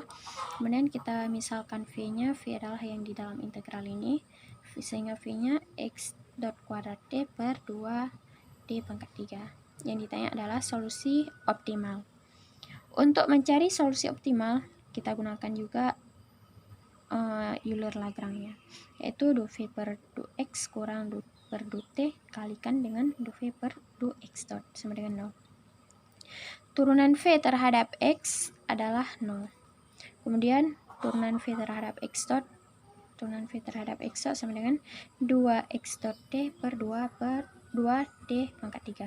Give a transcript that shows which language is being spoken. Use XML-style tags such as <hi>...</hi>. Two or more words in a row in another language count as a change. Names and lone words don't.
<id>Kemudian kita misalkan V-nya, V adalah yang di dalam integral ini, sehingga V-nya X dot kuadrat T per 2T pangkat 3. Yang ditanya adalah solusi optimal. Untuk mencari solusi optimal, kita gunakan juga Euler-Lagrange, yaitu du V per du X kurang du per du T kalikan dengan du V per du X dot sama dengan 0. Turunan V terhadap X adalah 0. Kemudian turunan V terhadap X dot sama dengan 2X dot T per 2T pangkat 3.</id>